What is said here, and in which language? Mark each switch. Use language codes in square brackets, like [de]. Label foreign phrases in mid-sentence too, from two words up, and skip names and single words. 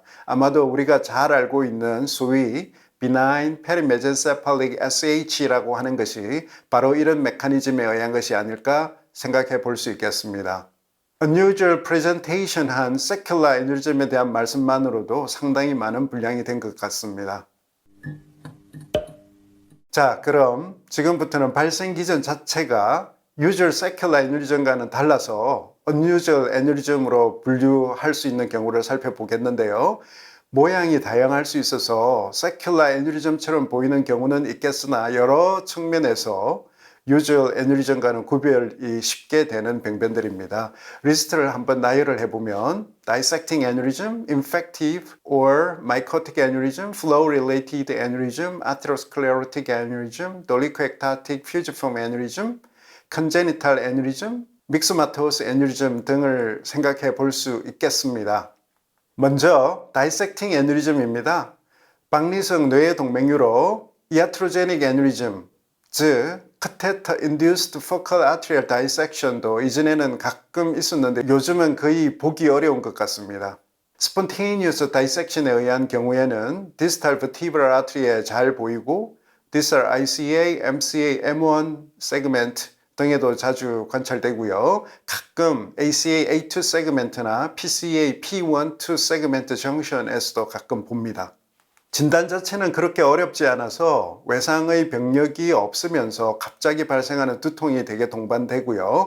[ko] 아마도 우리가 잘 알고 있는 소위 [en] benign perimesencephalic SH [ko] 라고 하는 것이 바로 이런 메커니즘에 의한 것이 아닐까 생각해 볼 수 있겠습니다. [en] unusual presentation [ko] 한 [en] secular aneurysm [ko] 에 대한 말씀만으로도 상당히 많은 분량이 된 것 같습니다. 자, 그럼 지금부터는 발생 기전 자체가 [en] usual secular aneurysm [ko] 과는 달라서 [en] unusual aneurysm [ko] 으로 분류할 수 있는 경우를 살펴보겠는데요. 모양이 다양할 수 있어서 [en] secular aneurysm [ko] 처럼 보이는 경우는 있겠으나 여러 측면에서 [en] usual aneurysm [ko] 과는 구별이 쉽게 되는 병변들입니다. 리스트를 한번 나열을 해보면 [en] dissecting aneurysm, infective or mycotic aneurysm, flow-related aneurysm, atherosclerotic aneurysm, dolichoectatic fusiform aneurysm, congenital aneurysm, myxomatous aneurysm [ko] 등을 생각해 볼 수 있겠습니다. 먼저 [en] dissecting aneurysm [ko] 입니다. 박리성 뇌의 동맥류로 [en] iatrogenic aneurysm, [ko] 즉 [en] catheter induced focal arterial dissection [ko] 도 이전에는 가끔 있었는데 요즘은 거의 보기 어려운 것 같습니다. [en] spontaneous dissection [ko] 에 의한 경우에는 [en] distal vertebral artery [ko] 에 잘 보이고 [en] distal ICA, [ko] MCA, M1 세그멘트 등에도 자주 관찰되고요. 가끔 ACA, A2 세그멘트나 PCA, P1, 2 세그멘트 정션에서도 가끔 봅니다. 진단 자체는 그렇게 어렵지 않아서 외상의 병력이 없으면서 갑자기 발생하는 두통이 되게 동반되고요.